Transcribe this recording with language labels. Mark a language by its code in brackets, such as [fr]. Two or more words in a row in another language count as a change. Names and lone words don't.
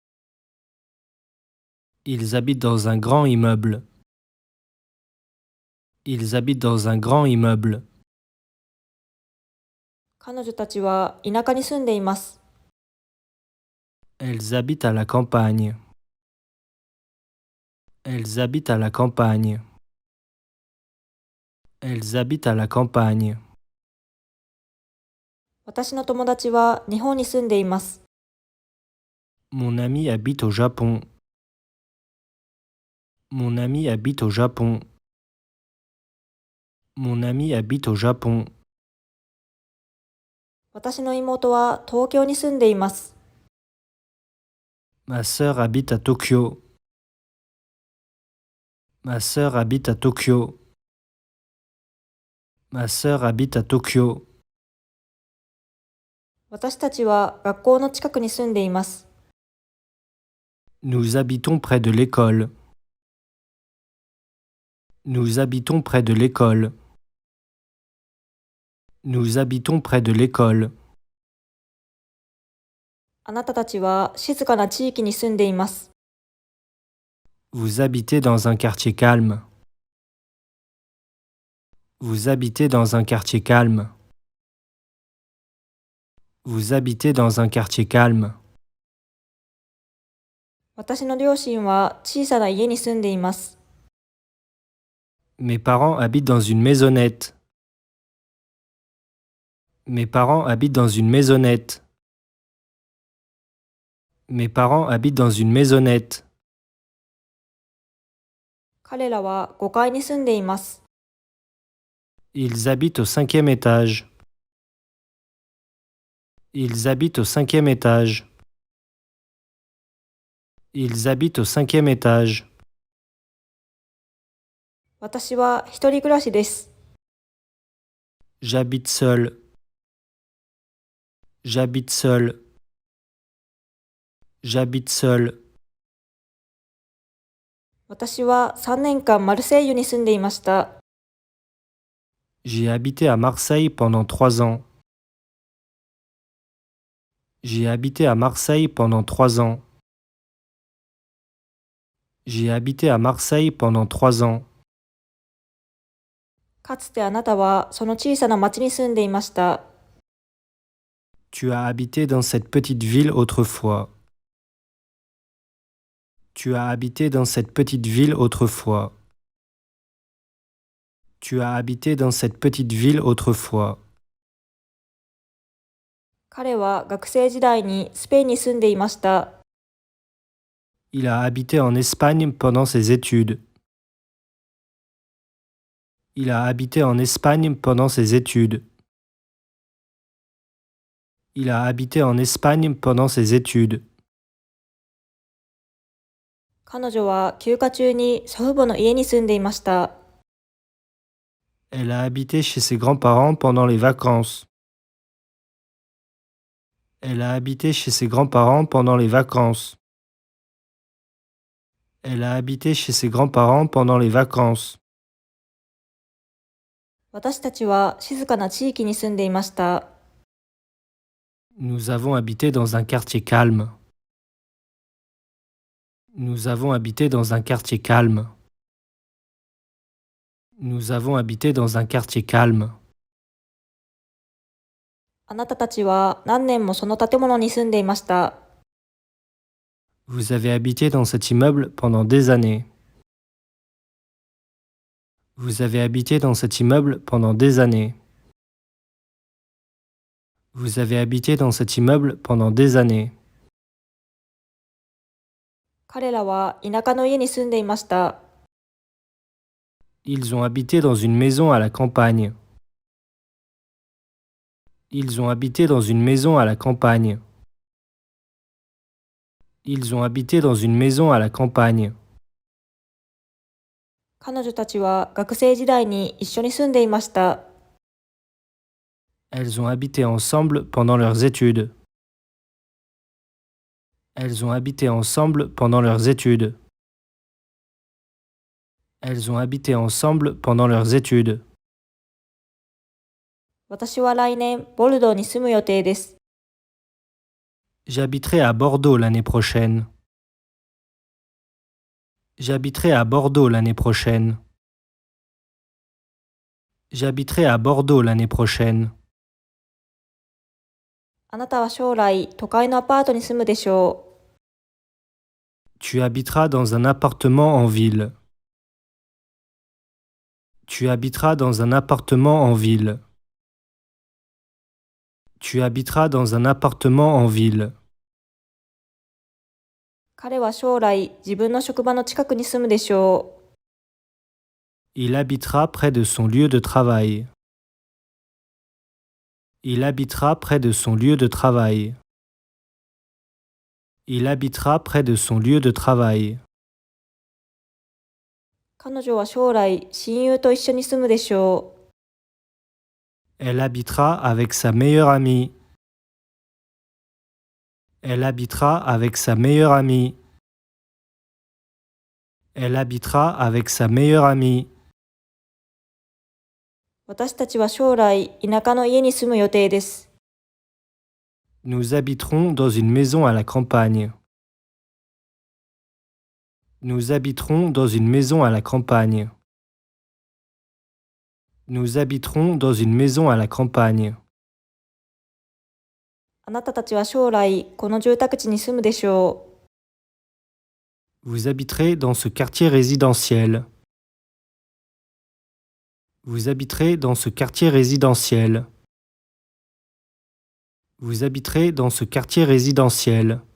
[fr] Ils habitent dans un grand immeuble. Ils habitent dans un grand immeuble. [ja] 彼女たちは田舎に住んでいます。 [fr] Elles habitent à la campagne. Elles habitent à la campagne. Elles habitent à la campagne. [ja] 私の友達は日本に住んでいます。 [fr] Mon ami habite au Japon. Mon ami habite au Japon. Mon ami habite au Japon. [ja] 私の妹は東京に住んでいます。 [fr] Ma sœur habite à Tokyo. Ma sœur habite à Tokyo. Ma sœur habite à Tokyo. [ja] 私たちは学校の近くに住んでいます。 [fr] Nous habitons près de l'école. Nous habitons près de l'école. Nous habitons près de l'école. [ja] あなたたちは静かな地域に住んでいます。 [fr] Vous habitez dans un quartier calme. Vous habitez dans un quartier calme. Vous habitez dans un quartier calme. [ja] 私の両親は小さな家に住んでいます。 [fr] Mes parents habitent dans une maisonnette. Mes parents habitent dans une maisonnette. Mes parents habitent dans une maisonnette. [ja] 彼らは5階に住んでいます。 [fr] Ils habitent au 5e étage. Ils habitent au 5e étage. Ils habitent au 5e étage. [ja] 私は一人暮らしです。 [fr] J'habite seul. J'habite seul. J'habite seul. [ja] 私は3年間マルセイユに住んでいました。 [fr] J'ai habité à Marseille pendant 3 ans. J'ai habité à Marseille pendant 3 ans. J'ai habité à Marseille pendant 3 ans. [ja] かつてあなたはその小さな町に住んでいました。 [fr] Tu as habité dans cette petite ville autrefois. Tu as habité dans cette petite ville autrefois. Tu as habité dans cette petite ville autrefois. [ja] 彼は学生時代にスペインに住んでいました。 [fr] Il a habité en Espagne pendant ses études. Il a habité en Espagne pendant ses études. Il a habité en Espagne pendant ses études. [ja] 彼女は休暇中に祖父母の家に住んでいました。 [fr] Elle a habité chez ses grands-parents pendant les vacances. Elle a habité chez ses grands-parents pendant les vacances. Elle a habité chez ses grands-parents pendant les vacances. [ja] 私たちは静かな地域に住んでいました。 [fr] Nous avons habité dans un quartier calme. Nous avons habité dans un quartier calme. Nous avons habité dans un quartier calme. [ja] あなたたちは何年もその建物に住んでいました。 [fr] Vous avez habité dans cet immeuble pendant des années. Vous avez habité dans cet immeuble pendant des années. Vous avez habité dans cet immeuble pendant des années. [ja] 彼らは田舎の家に住んでいました。 [fr] Ils ont habité dans une maison à la campagne. Ils ont habité dans une maison à la campagne. Ils ont habité dans une maison à la campagne. [ja] 彼女たちは学生時代に一緒に住んでいました。 [fr] Elles ont habité ensemble pendant leurs études. Elles ont habité ensemble pendant leurs études. Elles ont habité ensemble pendant leurs études. [ja] 私は来年、ボルドーに住む予定です。 [fr] J'habiterai à Bordeaux l'année prochaine. J'habiterai à Bordeaux l'année prochaine. J'habiterai à Bordeaux l'année prochaine. [ja] あなたは将来、都会のアパートに住むでしょう。 [fr] Tu habiteras dans un appartement en ville. Tu habiteras dans un appartement en ville. Tu habiteras dans un appartement en ville. [ja] 彼は将来、自分の職場の近くに住むでしょう。 [fr] Il habitera près de son lieu de travail. Il habitera près de son lieu de travail. Il habitera près de son lieu de travail. [ja] 彼女は将来、親友と一緒に住むでしょう。 [fr] Elle habitera avec sa meilleure amie. Elle habitera avec sa meilleure amie. Elle habitera avec sa meilleure amie. [ja] 私たちは将来、田舎の家に住む予定です。 [fr] Nous habiterons dans une maison à la campagne. Nous habiterons dans une maison à la campagne. Nous habiterons dans une maison à la campagne. [ja] あなたたちは将来、この住宅地に住むでしょう。 [fr] Vous habiterez dans ce quartier résidentiel. Vous habiterez dans ce quartier résidentiel. Vous habiterez dans ce quartier résidentiel.